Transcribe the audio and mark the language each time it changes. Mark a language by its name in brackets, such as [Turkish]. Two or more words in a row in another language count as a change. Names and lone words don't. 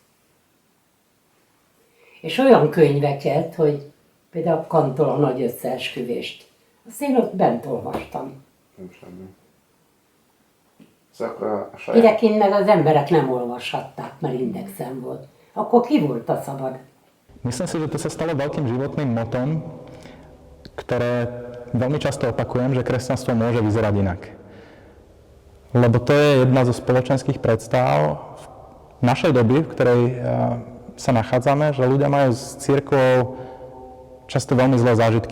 [Hungarian] És olyan könyveket, hogy például Kantól a nagy összeesküvést. Azt én ott bent olvastam. Idekint meg az emberek nem olvashatták, mert indexen volt. Akkor ki volt a szabad? [Slovak] Myslím si, že to sa stalo veľkým životným motom, ktoré veľmi často opakujem, že kresťanstvo môže vyzerať inak. Lebo to je jedna zo spoločenských predstav v našej doby, v ktorej sa nachádzame, že ľudia majú s cirkvou často veľmi zlé zážitky,